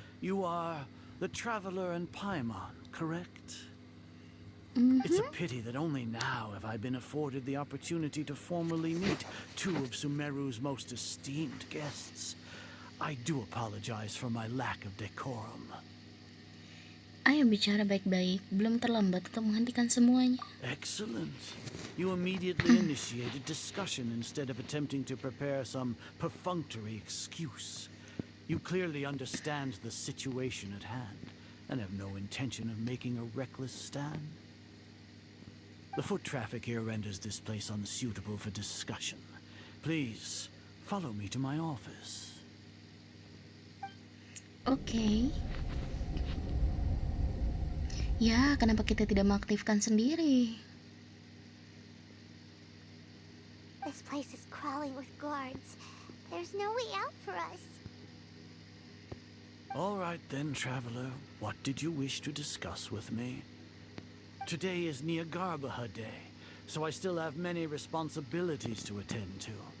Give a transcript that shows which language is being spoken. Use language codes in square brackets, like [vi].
[en] You are the Traveler and Paimon, correct? It's a pity that only now have I been afforded the opportunity to formally meet two of Sumeru's most esteemed guests. I do apologize for my lack of decorum. [id] Ayo bicara baik-baik, belum terlambat untuk menghentikan semuanya. [en] Excellent. You immediately initiated discussion instead of attempting to prepare some perfunctory excuse. You clearly understand the situation at hand and have no intention of making a reckless stand. The foot traffic here renders this place unsuitable for discussion. Please, follow me to my office. [id] Oke. Ya, kenapa kita tidak mengaktifkan sendiri? [en] This place is crawling with guards. There's no way out for us. All right then, Traveler. What did you wish to discuss with me? Today is Nyargarbaha Day, so I still have many responsibilities to attend to.